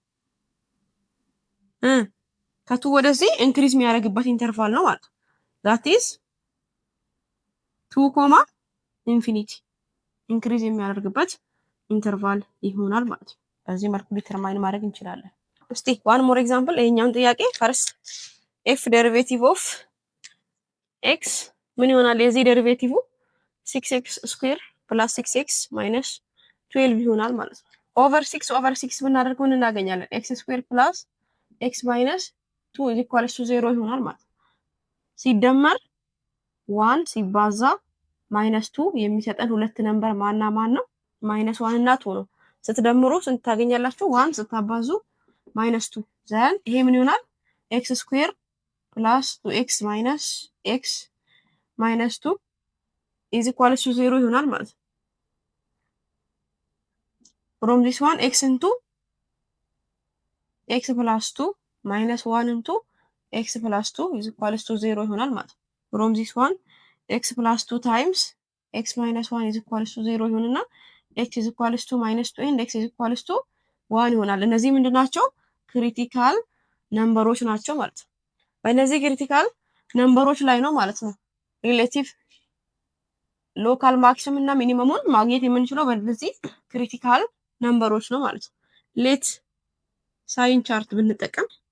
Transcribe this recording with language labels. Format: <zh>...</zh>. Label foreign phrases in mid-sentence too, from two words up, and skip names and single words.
<am>ከቱ ወደዚህ ኢንክሪዝ የሚያደርግበት ኢንተርቫል ነው ማለት ነው።</am> <en>that is 2 comma infinity</en> <am>ኢንክሪዝ የሚያደርግበት ኢንተርቫል ይሆናል ማለት ነው። በዚህ መልኩ ዲተርማይን ማድረግ እንችላለን። እስቲ</am> <en>one more example</en> <am>ይሄኛውን ጥያቄ</am> <en>first f derivative of x</en> <am>ምን ይሆናል? የዚህ ዴሪቬቲቭ</am> <en>6x square plus 6x minus 12</en> <am>ይሆናል ማለት ነው። ኦቨር 6 ብናደርገው ምን እናገኛለን?</am> <en>x square plus x minus 2 is equals to 0</en> <am>ይሆናል ማለት ነው። ሲደመር 1 ሲባዛ ማይነስ 2 የሚሰጠን ሁለት ነምበር ማና ማን ነው? ማይነስ 1 እና 2 ነው። ስትደምሩ ስንት ታገኛላችሁ? 1 ስታባዙ</am> <en>minus 2 then</en> <am>ይሄ ምን ይሆናል?</am> <en>x square plus 2x minus x minus 2 is equals to 0</en> <am>ይሆናል ማለት ነው።</am> <en>from this one x into x plus 2 minus 1 into x plus 2 is equals to 0</en> <am>ይሆናል ማለት ነው።</am> <en>from this one x plus 2 times x minus 1 is equals to 0 ይሆንና x is equals to minus 2 and x is equals to 1</en> <am>ይሆናል። እነዚህ ምንድን ናቸው?</am> <en>critical numbers</en> <am>ናቸው ማለት ነው። በእነዚህ</am> <en>critical numbers</en> <am>ላይ ነው ማለት ነው</am> <en>relative local maximum</en> <am>እና ሚኒመሙን ማግኘት የምንችለው በዚህ</am> <en>critical numbers</en> <am>ነው ማለት ነው።</am> <en>let sign chart</en> <am>ብንጠቀም</am>